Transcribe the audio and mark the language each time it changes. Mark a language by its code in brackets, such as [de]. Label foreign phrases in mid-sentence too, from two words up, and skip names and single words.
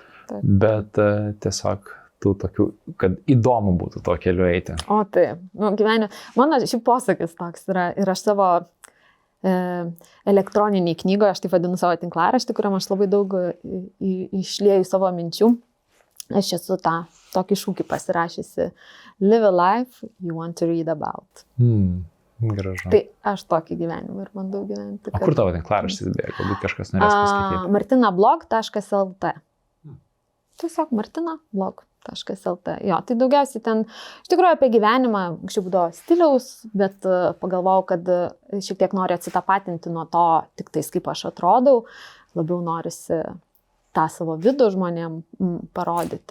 [lt] Bet tiesiog tų tokių, kad įdomu būtų to keliu eiti. O taip, gyvenime. Mano šį posakis toks yra ir aš savo elektroninį knygą, aš taip vadinu savo tinklaraštį, kuriam aš labai daug išlieju savo minčių. Aš esu tokį šūkį pasirašysi. [en] Live a life you want to read about. [lt] Gražu. Tai aš tokį gyvenimą ir bandau gyventi. O kur tavo tinklaraštis dėjo? Galbūt kažkas norės paskaityti. martinablog.lt. Tiesiog martinablog.lt. Jo, tai daugiausiai ten, iš tikrųjų apie gyvenimą, anksčiau būdavo stiliaus, bet pagalvojau, kad šiek tiek noriu atsitapatinti nuo to, tik tais kaip aš atrodau, labiau norisi tą savo vidų žmonėm parodyti.